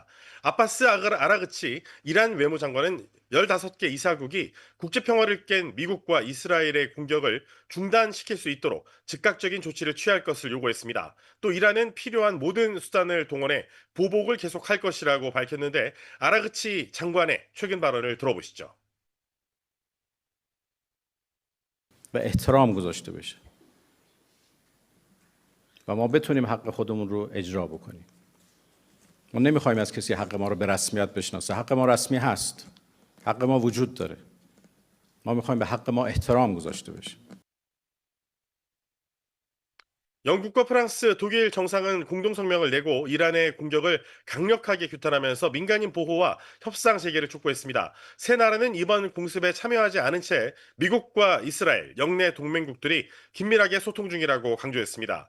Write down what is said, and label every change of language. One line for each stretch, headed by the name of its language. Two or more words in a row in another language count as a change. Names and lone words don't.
Korean: 아바스 아라그치 이란 외무장관은 15개 이사국이 국제평화를 깬 미국과 이스라엘의 공격을 중단시킬 수 있도록 즉각적인 조치를 취할 것을 요구했습니다. 또 이란은 필요한 모든 수단을 동원해 보복을 계속할 것이라고 밝혔는데 아라그치 장관의 최근 발언을 들어보시죠.
Persian: و احترام گذاشته بشه و ما بتونیم حق خودمون رو اجرا بکنیم. ما نمیخوایم از کسی حق ما رو به رسمیت بشناسه. حق ما رسمی هست. حق ما وجود داره. ما میخوایم به حق ما احترام گذاشته بشه.
Korean: 영국과 프랑스, 독일 정상은 공동성명을 내고 이란의 공격을 강력하게 규탄하면서 민간인 보호와 협상 재개를 촉구했습니다. 세 나라는 이번 공습에 참여하지 않은 채 미국과 이스라엘, 영내 동맹국들이 긴밀하게 소통 중이라고 강조했습니다.